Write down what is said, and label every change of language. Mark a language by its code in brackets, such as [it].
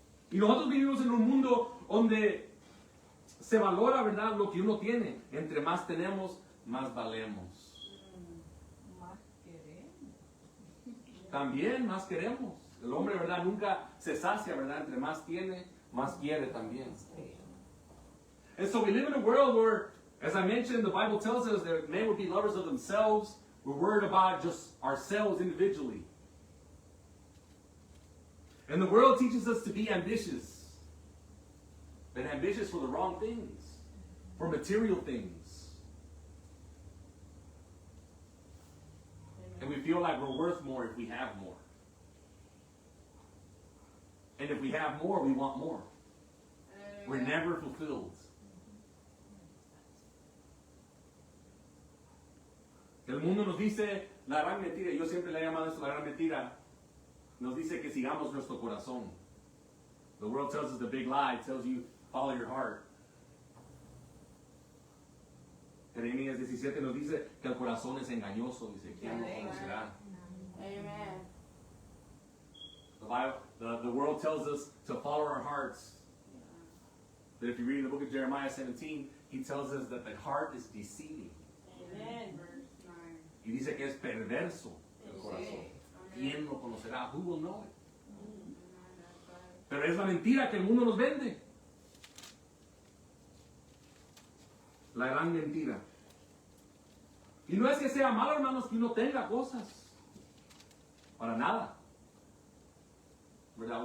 [es] Y nosotros vivimos en un mundo donde se valora, ¿verdad?, lo que uno tiene. Entre más tenemos, más valemos. Más queremos. También más queremos. El hombre, ¿verdad?, nunca se sacia, ¿verdad? Entre más tiene, más quiere también. [en] And so we live in a world where, as I mentioned, the Bible tells us that men would be lovers of themselves. We're worried about just ourselves individually. And the world teaches us to be ambitious. But ambitious for the wrong things. For material things. And we feel like we're worth more if we have more. And if we have more, we want more. We're never fulfilled. [es] El mundo nos dice la gran mentira, yo siempre le he llamado esto la gran mentira, nos dice que sigamos nuestro corazón. [en] The world tells us the big lie, it tells you follow your heart. [es] Jeremías 17 nos dice que el corazón es engañoso, dice, ¿quién lo conocerá? Amen. [en] The world tells us to follow our hearts. But if you read in the book of Jeremiah 17, he tells us that the heart is deceiving. Amen. [es] Y dice que es perverso el corazón. ¿Quién lo conocerá? [en] Who will know it? [es] Pero es la mentira que el mundo nos vende. La gran mentira. Y no es que sea malo, hermanos, que uno tenga cosas. Para nada. ¿Verdad?